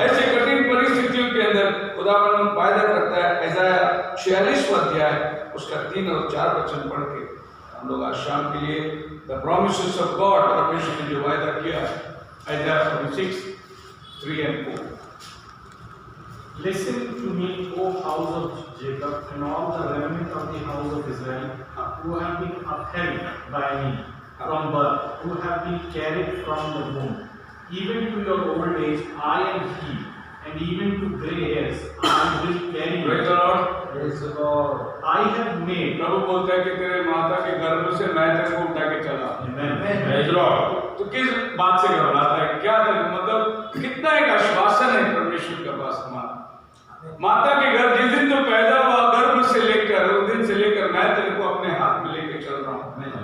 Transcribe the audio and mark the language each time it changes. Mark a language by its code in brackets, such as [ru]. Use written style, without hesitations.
[hi] ऐसे कठिन परिस्थितियों के अंदर खुदावंद फायदा करता है। यशायाह 46वां अध्याय उसका 3 और 4 वचन पढ़ के हम लोग आज शाम के लिए [en] the promises of God, [hi] परमेश्वर ने जो वायदा किया, यशायाह 46 3 and 4। [en] Listen to me, O house of Jacob, and all the remnant of the house of Israel, who have been upheld by me. from birth, who have been carried from the womb, even to your old age, I am He, and even to grey hairs, I will carry you. Praise the Lord. Praise the Lord. I have made. [hi] प्रभु बोलता है कि तेरे माता के गर्भ से मैं तेरे को उठा के चला। [en] Praise the Lord. [hi] तो किस बात से घबराता है? क्या मतलब कितना एक आश्वासन है परमेश्वर का पास हमारा। माता के गर्भ जिस दिन तो पैदा हुआ, गर्भ से लेकर उस दिन से लेकर मैं तेरे को अपने हाथ में लेके चल रहा हूँ।